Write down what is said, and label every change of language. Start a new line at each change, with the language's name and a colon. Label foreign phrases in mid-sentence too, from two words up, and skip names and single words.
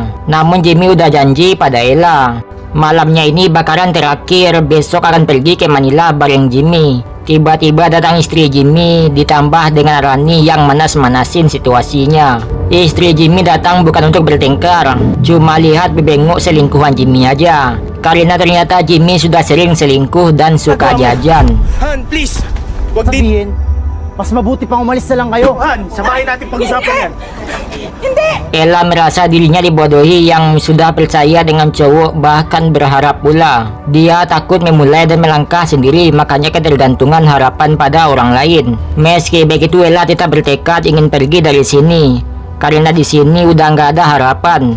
Indonesian: Namun Jimmy udah janji pada Ella, malamnya ini bakaran terakhir, besok akan pergi ke Manila bareng Jimmy. Tiba-tiba datang istri Jimmy ditambah dengan Rani yang manas-manasin situasinya. Istri Jimmy datang bukan untuk bertengkar, cuma lihat bebengok selingkuhan Jimmy aja. Karena ternyata Jimmy sudah sering selingkuh dan suka jajan.
Filipino: Han, please! Huwag din! Mas mabuti pang umalis na lang kayo. Han, samahin natin pag-usapan yan.
Indonesian: Ella merasa dirinya dibodohi yang sudah percaya dengan cowok, bahkan berharap pula. Dia takut memulai dan melangkah sendiri, makanya ketergantungan harapan pada orang lain. Meski begitu, Ella tetap bertekad ingin pergi dari sini, karena di sini udah nggak ada harapan.